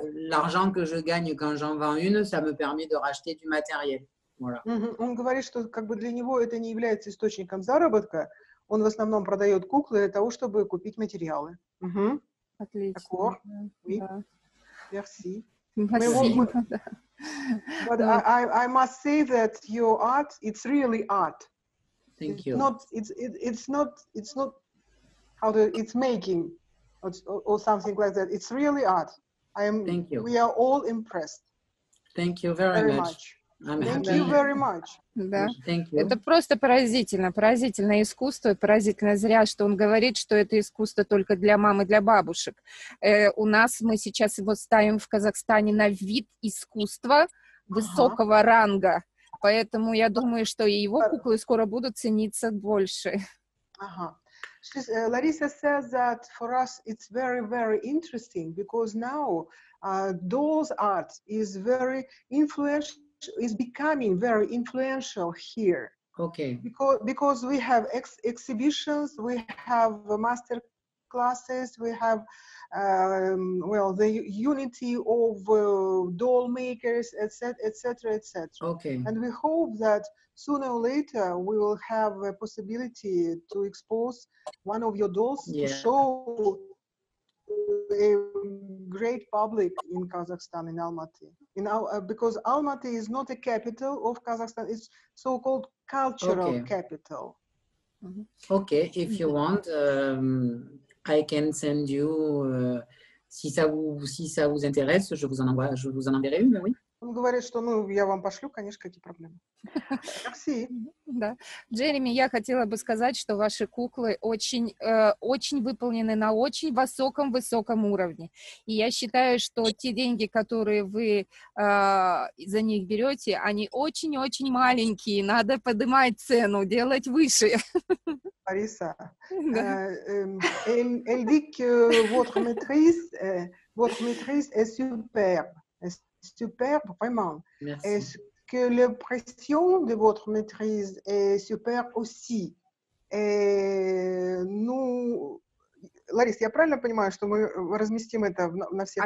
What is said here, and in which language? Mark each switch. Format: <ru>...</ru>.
<fr>L'argent que je gagne quand j'en vends une, ça me permet de racheter du matériel. Voilà.</fr> <ru>Он говорит, что как бы для него это не является источником заработка. Он в основном продает куклы для того, чтобы купить материалы. Отлично.</ru> <fr>Oui. Merci.</fr> <ru>Спасибо.</ru> <en>But I must say that your art, it's really art. Thank you. It's not it's making or something like that. It's really art. Thank you. We are all impressed. Thank you very much. Thank you very much.</en> <ru>Да.</ru> <en>Thank you.</en> <ru>Это просто поразительно, поразительное искусство, и поразительно зря, что он говорит, что это искусство только для мам и для бабушек. У нас мы сейчас его ставим в Казахстане на вид искусства высокого ранга, поэтому я думаю, что и его куклы скоро будут цениться больше.</ru> <en>Larissa says that for us it's very, very interesting because now dolls art is very influential. Is becoming very influential here. Okay. Because we have exhibitions, we have master classes, we have the unity of doll makers, etc., etc., etc. Okay. And we hope that sooner or later we will have a possibility to expose one of your dolls to show a great public in Kazakhstan, in Almaty. Because Almaty is not a capital of Kazakhstan, it's so-called cultural capital. Okay, if you want, I can send you.</en> <fr>Si ça vous intéresse, je vous en enverrai une, oui.</fr> <ru>Он говорит, что я вам пошлю, конечно, какие проблемы.</ru> <fr>Merci.</fr> <ru>Да. Джереми, я хотела бы сказать, что ваши куклы очень выполнены на очень высоком уровне. И я считаю, что те деньги, которые вы за них берете, они очень-очень маленькие. Надо поднимать цену, делать выше.</ru> <fr>Larissa, elle dit que votre maîtrise est superbe. Superbe, vraiment. Merci. Est-ce que l'impression de votre maîtrise est superbe aussi? Et nous,</fr> <ru>Ларис, я правильно понимаю, что мы разместим это на всех</ru>